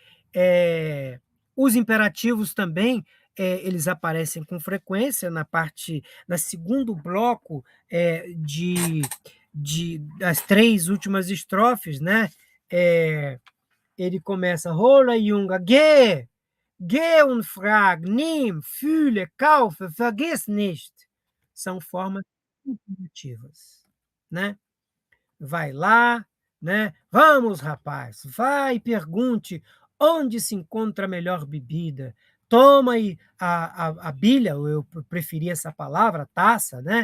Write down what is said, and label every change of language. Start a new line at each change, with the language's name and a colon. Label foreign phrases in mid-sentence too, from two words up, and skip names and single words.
Portuguese: Os imperativos também, eles aparecem com frequência na segundo bloco das 3 últimas estrofes, né? Ele começa,
German: Hola Junga, Geh und frag, nimm, fühle, kaufe, vergiss nicht.
Portuguese: São formas imperativas, né? vai lá, né? Vamos, rapaz, vai e pergunte onde se encontra a melhor bebida. Toma aí a bilha, eu preferi essa palavra, taça, né?